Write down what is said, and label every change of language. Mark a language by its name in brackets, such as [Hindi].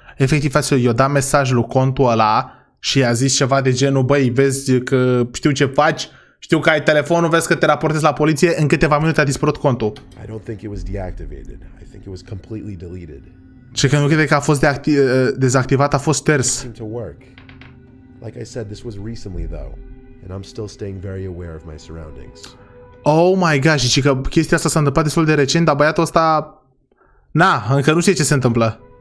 [Romanian] Efectiv, frăților, eu dat mesaj lui contul ăla și i-a zis ceva de genul, băi, vezi că știu ce faci, știu că ai telefonul, vezi că te raportezi la poliție, în câteva minute a dispărut contul. [English] I don't think it was deactivated. I think it was completely deleted. [Romanian] Și că nu crede că a fost dezactivat, a fost șters. [English] Seemed to work. Like I said, this was recently though, and I'm still staying very aware of my surroundings. Oh my god, [Romanian] și că chestia asta s-a întâmplat destul de recent, dar băiatul ăsta... încă nu știe ce se întâmplă.